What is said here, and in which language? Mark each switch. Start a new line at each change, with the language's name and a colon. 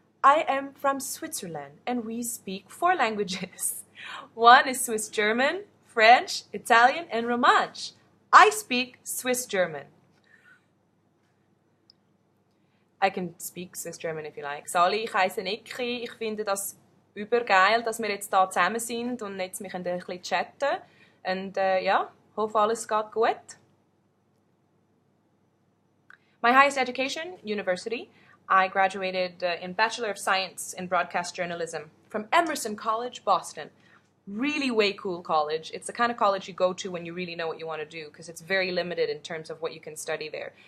English: I am from Switzerland, and we speak 4 languages. One is Swiss German, French, Italian, and Romansh. I speak Swiss German. I can speak Swiss German if you like.
German: Sali, ich heiße Nikki. Ich finde das übergeil, dass wir jetzt da zusammen sind und jetzt mich ein bisschen chatten. Und ja, hoffe alles geht gut.
English: My highest education, university. I graduated in Bachelor of Science in Broadcast Journalism from Emerson College, Boston. Really way cool college. It's the kind of college you go to when you really know what you want to do, because it's very limited in terms of what you can study there.